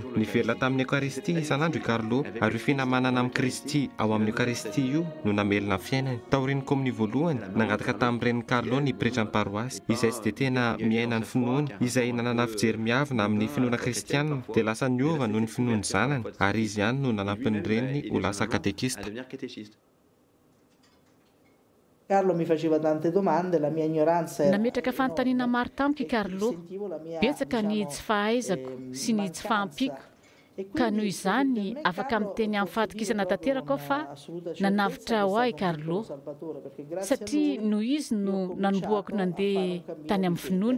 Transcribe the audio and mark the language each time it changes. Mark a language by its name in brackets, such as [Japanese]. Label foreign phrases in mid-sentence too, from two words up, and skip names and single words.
[Malagasy] Nivelona tamin'ny Eucharistie isan'andro i Carlo ary io finamanana amin'ny Kristy ao amin'ny Eucharistie io no namelona fiainany. Taorian'ny kominy voalohany nangataka tamin'iren'ny Carlo ny pretrany paroasy izay tsy dia tena miaina ny finoana izay nanana fijery miavina amin'ny finoana kristianina dia lasa niova noho ny finoany zanany ary izy ihany no nanampin'ny reniny ho lasa katekista. [Italian] Carlo mi faceva tante domande, la mia ignoranza era... [Malagasy] Nametraka fanontaniana maro tamiko i Carlo. Betsaka ny tsy fahaizako sy ny tsy fahampiko. Ka noho izany afaka miteny amin'ny fahatokisana tanteraka aho fa nanavitra ho ahy Carlo satria noho izy no nanomboako nandeha tany amin'ny finoana.